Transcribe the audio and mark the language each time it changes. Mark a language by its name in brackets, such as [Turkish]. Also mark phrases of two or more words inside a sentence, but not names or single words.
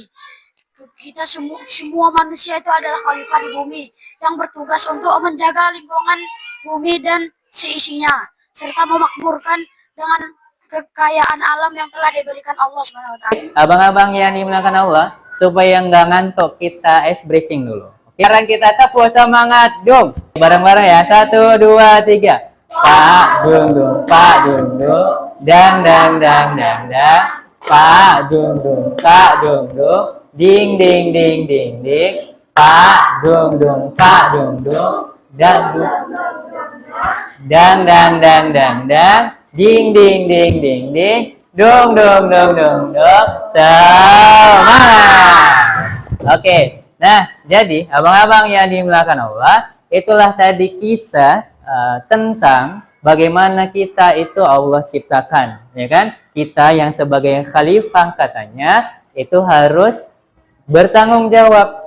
[Indonesian] Kita semua manusia itu adalah khalifah di bumi yang bertugas untuk menjaga lingkungan bumi dan seisinya serta memakmurkan dengan kekayaan alam yang telah diberikan Allah SWT. Abang-abang yang dimuliakan Allah, supaya nggak ngantuk kita [English] ice breaking [Indonesian] dulu. Sekarang kita tepuk semangat dong. Bareng-bareng ya. 1, 2, 3. Pak dung dung, pak dung dung, dang dang dang dang dang. Pak dung dung, pak dung dung, ding ding ding ding ding. Pak dung dung, pak dung dung, dang dung, dang dang dang dang dang, ding ding ding ding ding, dong dong dong dong dong. Semangat. Oke, nah jadi abang-abang yang dimuliakan Allah, itulah tadi kisah tentang bagaimana kita itu Allah ciptakan, ya kan? Kita yang sebagai khalifah katanya itu harus bertanggung jawab.